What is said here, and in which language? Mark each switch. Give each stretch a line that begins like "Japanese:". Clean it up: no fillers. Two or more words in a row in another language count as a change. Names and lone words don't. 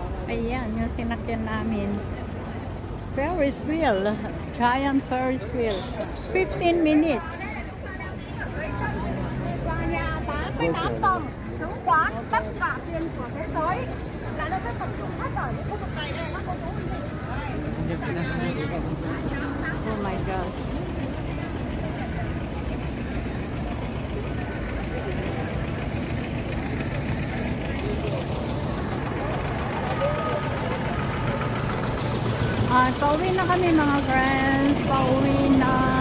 Filipino: Ayan, yung sinakyan namin.
English: Ferris wheel. Giant Ferris wheel. 15 minutes.
Vietnamese: Tòa nhà 88 tầng, chứng khoán tất cả tiền của thế giới là nó sẽ tập trung hết ở những khu vực này đây các cô chú anh chị.
English: Oh my gosh.
Filipino: Pauwi na kami mga friends. Pauwi na.